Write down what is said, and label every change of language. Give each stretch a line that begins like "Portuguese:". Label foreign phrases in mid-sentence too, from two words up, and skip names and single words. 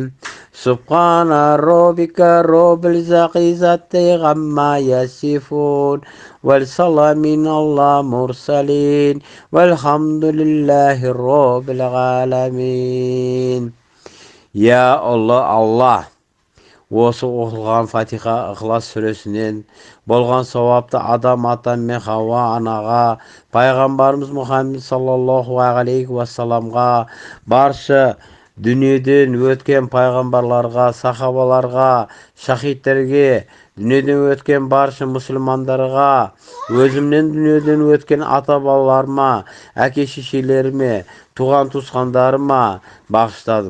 Arabic: سبحان ربك رب العزة عما يصفون والسلام على المرسلين والحمد لله رب العالمين. يا الله,
Kazakh: осы оқылған Фатиха Ықылас сүресінен болған сауапты Адам ата мен Хауа анаға, пайғамбарымыз Мұхаммед
Arabic: صلى الله عليه وسلم,
Kazakh: барша дүниеден өткен пайғамбарларға, сахабаларға, шахидтерге, дүниеден өткен барша мұсылмандарға, өзімнен дүниеден өткен ата-бабаларыма, әке-шешелеріме, туған-туысқандарыма бағыштадым.